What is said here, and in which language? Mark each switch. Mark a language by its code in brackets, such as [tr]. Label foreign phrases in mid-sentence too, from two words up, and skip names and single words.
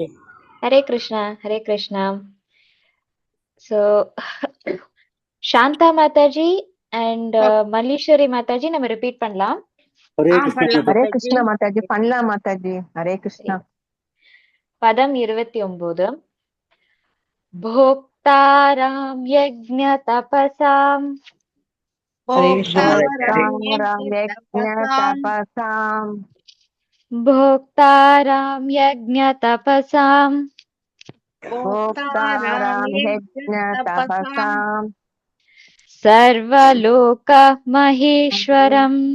[ta] ஹரே கிருஷ்ணா. ஹரே கிருஷ்ணா. ஸோ சாந்தா மாதாஜி அண்ட் மல்லீஸ்வரி மாதாஜி நம்ம ரிப்பீட் பண்ணலாம். ஹரே கிருஷ்ணா மாதாஜி. பண்ணலாம் மாதாஜி. ஹரே கிருஷ்ணா. பதம் 29. [sa] भोक्तारां यज्ञ तपसां भोक्तारां यज्ञ तपसां सर्वलोक महेश्वरं